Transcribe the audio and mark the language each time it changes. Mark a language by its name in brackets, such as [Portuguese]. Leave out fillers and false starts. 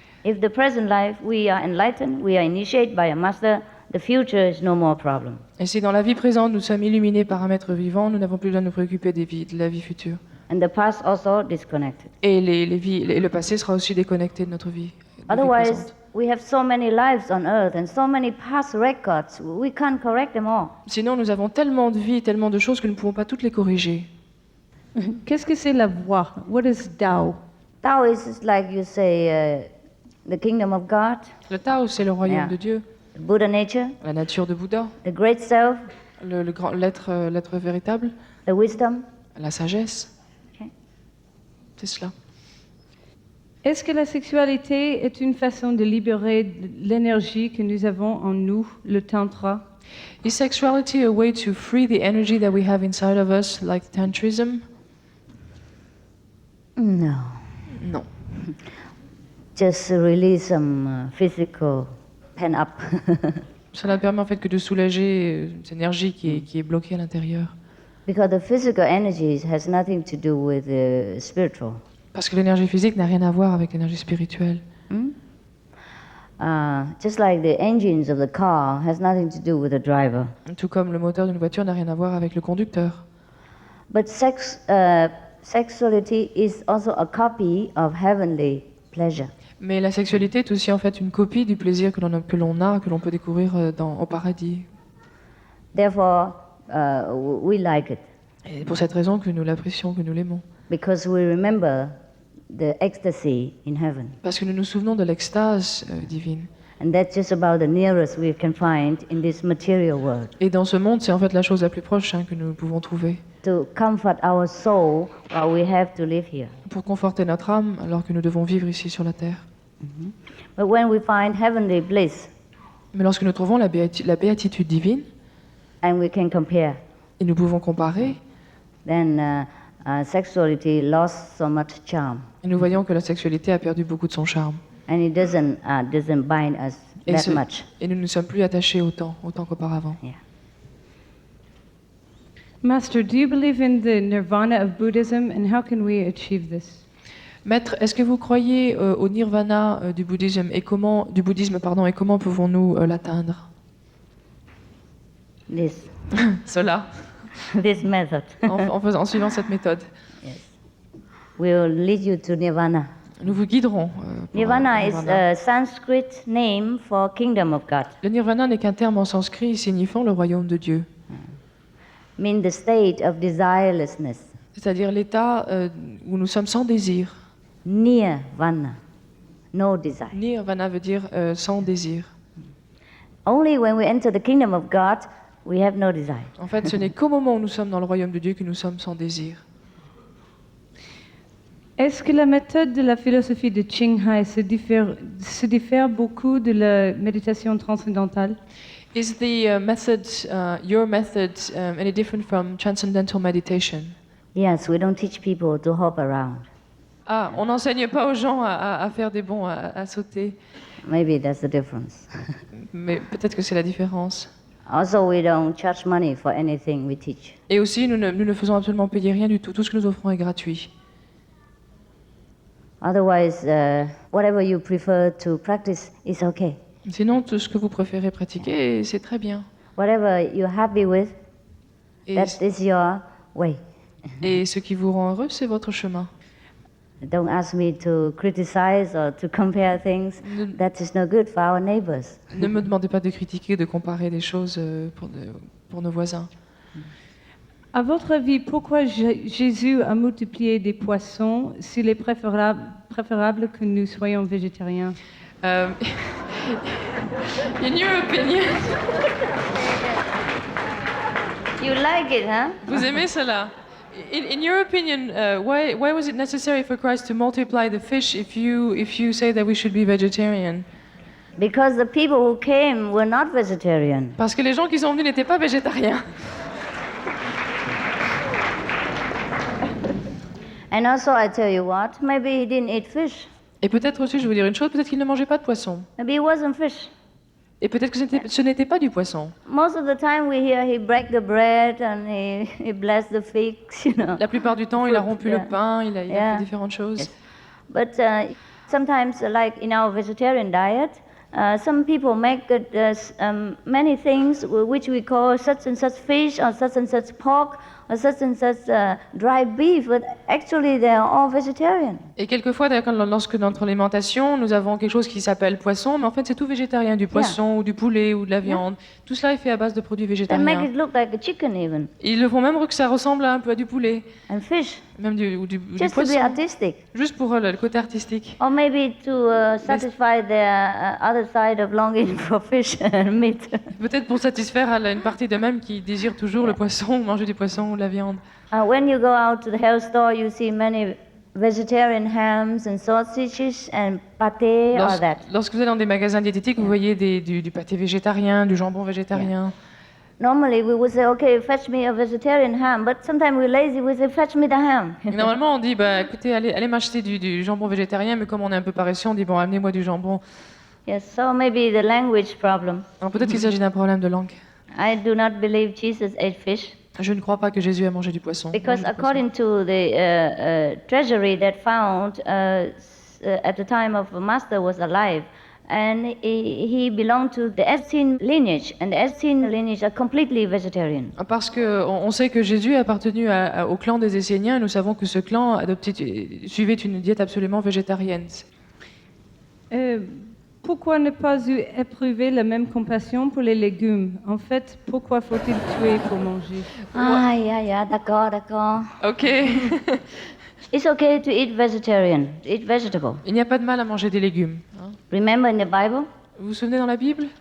[English] If the present life we are enlightened, we are initiated by a master, the future is no more problem. [French] Et si dans la vie présente nous sommes illuminés par un maître vivant, nous n'avons plus besoin de nous préoccuper de la vie future. [English] And the past also disconnected. [French] Et le passé sera aussi déconnecté de notre vie. [English] Otherwise, we have so many lives on earth and so many past records, we can't correct them all. [French] Sinon, nous avons tellement de vies, tellement de choses que nous ne pouvons pas toutes les corriger. Qu'est-ce que c'est la voie? [English] What is Tao? Tao is like you say, the kingdom of God. [French] Le Tao, c'est le royaume de Dieu. [English] The Buddha nature. [French] La nature de Bouddha. [English] The great self. [French] Le grand l'être véritable. [English] The wisdom. [French] La sagesse. C'est cela. Est-ce que la sexualité est une façon de libérer l'énergie que nous avons en nous, le tantra? [English] Is sexuality a way to free the energy that we have inside of us, like tantrism? No. [French] Non. [English] Just release some physical pent-up. [French] Cela permet en fait que de soulager cette énergie qui est bloquée à l'intérieur. [English] Because the physical energy has nothing to do with the spiritual. [French] Parce que l'énergie physique n'a rien à voir avec l'énergie spirituelle. [English] Just like the engines of the car has nothing to do with the driver. [French] Tout comme le moteur d'une voiture n'a rien à voir avec le conducteur. [English] But sexuality is also a copy of heavenly pleasure. [French] Mais la sexualité est aussi en fait une copie du plaisir que l'on peut découvrir au paradis. [English] Therefore, we like it. [French] Et pour cette raison que nous l'apprécions, que nous l'aimons. [English] Because we remember the ecstasy in heaven. [French] Parce que nous nous souvenons de l'extase divine. [English] And that's just about the nearest we can find in this material world. [French] Et dans ce monde, c'est en fait la chose la plus proche que nous pouvons trouver. [English] To comfort our soul while we have to live here. [French] Pour conforter notre âme alors que nous devons vivre ici sur la terre. [English] But when we find heavenly bliss, [French] mais lorsque nous trouvons la béatitude divine, [English] and we can compare, [French] et nous pouvons comparer, [English] then sexuality lost so much charm. [French] Et nous voyons que la sexualité a perdu beaucoup de son charme. [English] And it doesn't bind us that much. [French] Et nous ne sommes plus attachés autant qu'auparavant. Yeah. [English] Master, do you believe in the nirvana of Buddhism, and how can we achieve this? [French] Maître, est-ce que vous croyez au nirvana du bouddhisme et comment pouvons-nous l'atteindre? [English] This. [French] Cela. [English] This method. [French] en suivant cette méthode. [English] Yes. We will lead you to nirvana. [French] Nous vous guiderons. [English] Nirvana is a Sanskrit name for kingdom of God. [French] Le nirvana n'est qu'un terme en sanskrit signifiant le royaume de Dieu. [English] Mean the state of desirelessness. [French] C'est-à-dire l'état où nous sommes sans désir. [English] Nirvana, no desire. [French] Nirvana veut dire sans désir. [English] Only when we enter the kingdom of God, we have no desire. [French] En fait, ce n'est qu'au moment où nous sommes dans le royaume de Dieu que nous sommes sans désir. Est-ce que la méthode de la philosophie de Qinghai se diffère beaucoup de la méditation transcendantale? [English] Is the your method, any different from transcendental meditation? Yes, we don't teach people to hop around. [French] Ah, on n'enseigne pas aux gens à faire des bonds, à sauter. [English] Maybe that's the difference. [French] Mais peut-être que c'est la différence. [English] Also, we don't charge money for anything we teach. [French] Et aussi, nous ne faisons absolument payer rien du tout. Tout ce que nous offrons est gratuit. [English] Otherwise, whatever you prefer to practice is okay. [French] Sinon, tout ce que vous préférez pratiquer, c'est très bien. [English] Whatever you're happy with, that is your way. [French] Et ce qui vous rend heureux, c'est votre chemin. [English] Don't ask me to criticize or to compare things. That is no good for our neighbors. [French] Ne me demandez pas de critiquer, de comparer des choses pour nos voisins. À votre avis, pourquoi Jésus a multiplié des poissons s'il est préférable que nous soyons végétariens? [English] In your opinion, You like it, huh? [French] vous aimez cela? [English] In your opinion, why was it necessary for Christ to multiply the fish if you say that we should be vegetarian? Because the people who came were not vegetarian. [French] Parce que les gens qui sont venus n'étaient pas végétariens. [English] And also, I tell you what, maybe he didn't eat fish. [French] Et peut-être aussi, je vais vous dire une chose, peut-être qu'il ne mangeait pas de poisson. [English] Maybe it wasn't fish. [French] Et peut-être que ce n'était pas du poisson. [English] Most of the time we hear he break the bread and he blessed the figs, you know. [French] La plupart du temps, il a rompu Yeah. le pain, il a Yeah. fait différentes choses. [English] Yes. But sometimes, like in our vegetarian diet, some people make many things which we call such and such fish or such and such pork or such and such dry beef, but actually they are all vegetarian. [French] Et quelquefois, d'ailleurs, lorsque dans notre alimentation, nous avons quelque chose qui s'appelle poisson, mais en fait, c'est tout végétarien, du poisson ou du poulet ou de la viande. Tout cela est fait à base de produits [English] They make [French] végétariens. [English] it look like a chicken even, [French] Ils le font même que ça ressemble un peu à du poulet, [English] and fish, [French] même du [English] just to be [French] poisson, [English] artistic. [French] juste pour le côté artistique. [English] Or maybe to satisfy their other side of longing for fish and meat. [French] Peut-être pour satisfaire une partie d'eux-mêmes qui désire toujours le poisson, manger du poisson ou de la viande. [English] When you go out to the health store, you see many vegetarian hams and sausages and pâté or that. [French] Lorsque vous allez dans des magasins diététiques, vous voyez du pâté végétarien, du jambon végétarien. [English] Normally, we would say, okay, fetch me a vegetarian ham, but sometimes we're lazy, we say, fetch me the ham. [French] Et normalement, on dit, bah, écoutez, allez m'acheter du jambon végétarien, mais comme on est un peu paresseux, on dit, bon, amenez-moi du jambon. [English] Yes, so maybe the language problem. [French] Alors peut-être qu'il s'agit d'un problème de langue. [English] I do not believe Jesus ate fish. [French] Je ne crois pas que Jésus a mangé du poisson. [English] Because according to the treasury that found at the time of the master was alive, and he belonged to the Essene lineage, and the Essene lineage are completely vegetarian. [French] Parce qu'on sait que Jésus a appartenu au clan des Esséniens, et nous savons que ce clan suivait une diète absolument végétarienne. Pourquoi ne pas éprouver la même compassion pour les légumes? En fait, pourquoi faut-il tuer pour manger? Ah, yeah, d'accord. Ok. [English] It's okay to eat vegetarian, to eat vegetable. [French] Il n'y a pas de mal à manger des légumes. Hein. [English] Remember in the Bible? [French] Vous vous souvenez dans la Bible?